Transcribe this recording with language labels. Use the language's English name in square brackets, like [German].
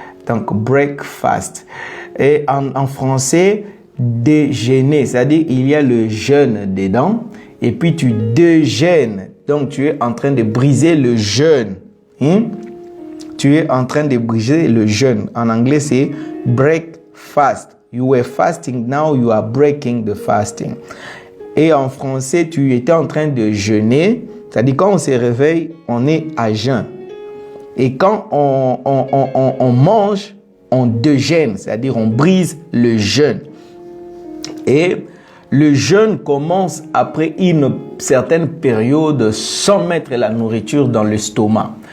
[French] Donc breakfast. Et en français, déjeuner, c'est-à-dire il y a le jeûne dedans et puis tu déjeunes. Donc tu es en train de briser le jeûne. Tu es en train de briser le jeûne. En anglais, c'est breakfast. [English] You were fasting, now you are breaking the fasting. [French] Et en français, tu étais en train de jeûner. C'est-à-dire, quand on se réveille, on est à jeun. Et quand on mange, on déjeune. C'est-à-dire, on brise le jeûne. Et le jeûne commence après une certaine période sans mettre la nourriture dans l'estomac.